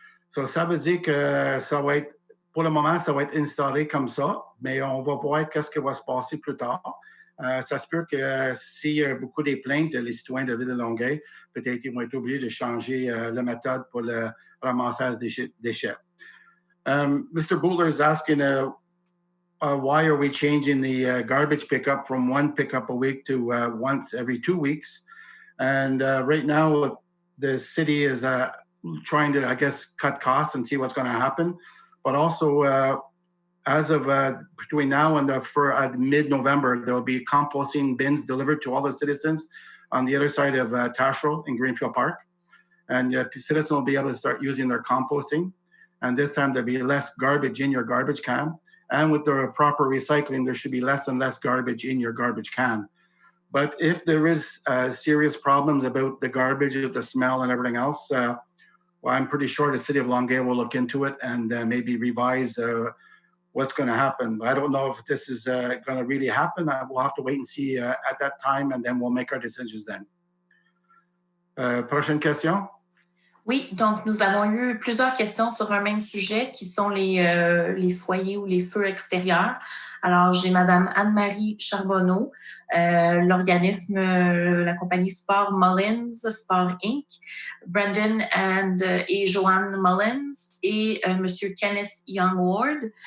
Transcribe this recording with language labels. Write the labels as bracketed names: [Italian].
[French] So, ça veut dire que ça va être pour le moment, ça va être installé comme ça, mais on va voir qu'est-ce qui va se passer plus tard. Ça se peut que s'il y a beaucoup de plaintes des citoyens de la ville de Longueuil, peut-être qu'ils vont être obligés de changer la méthode pour le ramassage des déchets. [English] Mr. Butler is asking why are we changing the garbage pickup from one pickup a week to once every 2 weeks? And right now, the city is trying to, I guess, cut costs and see what's going to happen. But also, as of between now and mid-November, there will be composting bins delivered to all the citizens on the other side of Tachereau in Greenfield Park. And citizens will be able to start using their composting. And this time, there'll be less garbage in your garbage can. And with the proper recycling, there should be less and less garbage in your garbage can. But if there is serious problems about the garbage, the smell, and everything else, well, I'm pretty sure the city of Longueuil will look into it and maybe revise what's going to happen. I don't know if this is going to really happen. We'll have to wait and see at that time, and then we'll make our decisions then. [French] Prochaine question. Oui, donc nous avons eu plusieurs questions sur un même sujet qui sont les foyers ou les feux extérieurs. Alors, j'ai Madame Anne-Marie Charbonneau, l'organisme, la compagnie Sport Mullins, Sport Inc., Brendan et Joanne Mullins et Monsieur Kenneth Young Ward.